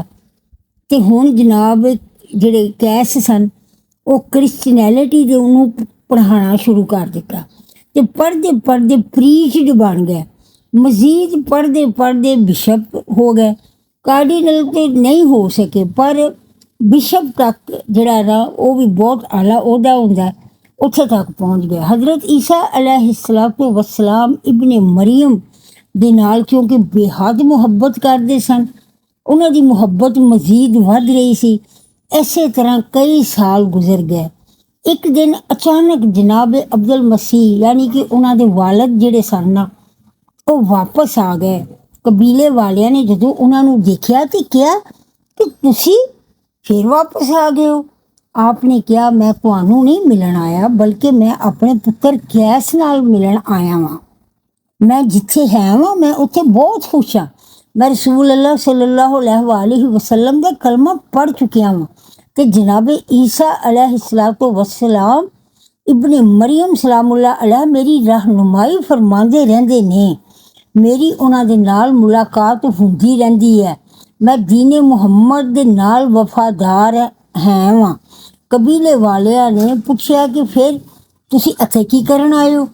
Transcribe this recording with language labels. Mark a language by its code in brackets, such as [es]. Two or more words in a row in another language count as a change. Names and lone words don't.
[pa] ਅਤੇ ਹੁਣ ਜਨਾਬ ਜਿਹੜੇ ਕੈਸ ਸਨ ਉਹ ਕ੍ਰਿਸਚਨੈਲਿਟੀ ਦੇ ਉਹਨੂੰ ਪੜ੍ਹਾਉਣਾ ਸ਼ੁਰੂ ਕਰ ਦਿੱਤਾ ਅਤੇ ਪੜ੍ਹਦੇ ਪ੍ਰੀਚਡ ਬਣ ਗਏ। ਮਜ਼ੀਦ ਪੜ੍ਹਦੇ ਬਿਸ਼ਪ ਹੋ ਗਏ। ਕਾਰਡੀਨਲ ਤਾਂ ਨਹੀਂ ਹੋ ਸਕੇ ਪਰ ਬਿਸ਼ਪ ਤੱਕ ਜਿਹੜਾ ਨਾ ਉਹ ਵੀ ਬਹੁਤ ਆਲਾ ਅਹੁਦਾ ਹੁੰਦਾ, ਉੱਥੇ ਤੱਕ ਪਹੁੰਚ ਗਏ। ਹਜ਼ਰਤ ਈਸਾ [ar] عليه الصلاة والسلام ابن مريم [pa] ਦੇ ਨਾਲ ਕਿਉਂਕਿ ਬੇਹੱਦ ਮੁਹੱਬਤ ਕਰਦੇ ਸਨ, ਉਹਨਾਂ ਦੀ ਮੁਹੱਬਤ ਮਜ਼ੀਦ ਵੱਧ ਰਹੀ ਸੀ। ਇਸੇ ਤਰ੍ਹਾਂ ਕਈ ਸਾਲ ਗੁਜ਼ਰ ਗਏ। ਇੱਕ ਦਿਨ ਅਚਾਨਕ ਜਨਾਬ ਅਬਦੁਲ ਮਸੀਹ ਯਾਨੀ ਕਿ ਉਹਨਾਂ ਦੇ ਵਾਲਦ ਜਿਹੜੇ ਸਨ ਨਾ ਉਹ ਵਾਪਸ ਆ ਗਏ। ਕਬੀਲੇ ਵਾਲਿਆਂ ਨੇ ਜਦੋਂ ਉਹਨਾਂ ਨੂੰ ਦੇਖਿਆ ਤੇ ਕਿਹਾ ਕਿ ਤੁਸੀਂ ਫਿਰ ਵਾਪਸ ਆ ਗਏ ਹੋ। ਆਪ ਨੇ ਕਿਹਾ ਮੈਂ ਤੁਹਾਨੂੰ ਨਹੀਂ ਮਿਲਣ ਆਇਆ, ਬਲਕਿ ਮੈਂ ਆਪਣੇ ਪੁੱਤਰ ਕੈਸ ਨਾਲ ਮਿਲਣ ਆਇਆ ਵਾਂ। ਮੈਂ ਜਿੱਥੇ ਹੈ ਵਾਂ ਮੈਂ ਉੱਥੇ ਬਹੁਤ ਖੁਸ਼ ਹਾਂ। ਮੈਂ [ar] رسول الله صلى الله عليه وسلم [pa] ਦਾ ਕਲਮਾ ਪੜ੍ਹ ਚੁੱਕਿਆ ਵਾਂ ਅਤੇ ਜਨਾਬ ਈਸਾ [ar] عليه الصلاة والسلام ابن مريم سلام الله عليه [pa] ਮੇਰੀ ਰਹਿਨੁਮਾਈ ਫਰਮਾਉਂਦੇ ਰਹਿੰਦੇ ਨੇ। ਮੇਰੀ ਉਹਨਾਂ ਦੇ ਨਾਲ ਮੁਲਾਕਾਤ ਹੁੰਦੀ ਰਹਿੰਦੀ ਹੈ। ਮੈਂ ਦੀਨ ਮੁਹੰਮਦ ਦੇ ਨਾਲ ਵਫਾਦਾਰ ਹੈ ਵਾਂ। ਕਬੀਲੇ ਵਾਲਿਆਂ ਨੇ ਪੁੱਛਿਆ ਕਿ ਫਿਰ ਤੁਸੀਂ ਇੱਥੇ ਕੀ ਕਰਨ ਆਏ ਹੋ?